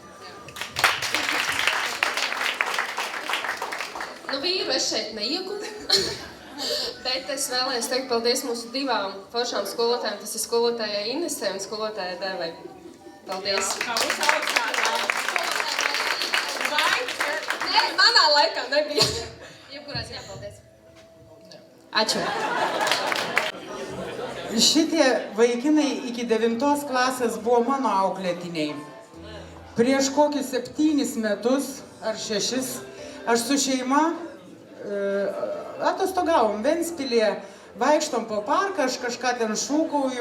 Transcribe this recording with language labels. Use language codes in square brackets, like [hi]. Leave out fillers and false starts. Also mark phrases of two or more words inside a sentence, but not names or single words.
[lv] Nu, vīru es šeit neieguvu, bet es vēlējos teikt paldies mūsu 2 foršām skolotājiem. Tas ir skolotājai Inesei un skolotājai Devai. Paldies. Nē, manā laikā nebija. Jebkurā ziņā paldies. [lt] Ačiū. Šitie vaikinai iki 9 klasės buvo mano auklėtiniai. Prieš kokius 7 metus ar 6 aš su šeima atostogavom Ventspilyje, vaikštom po parką, aš kažką ten šūkauju.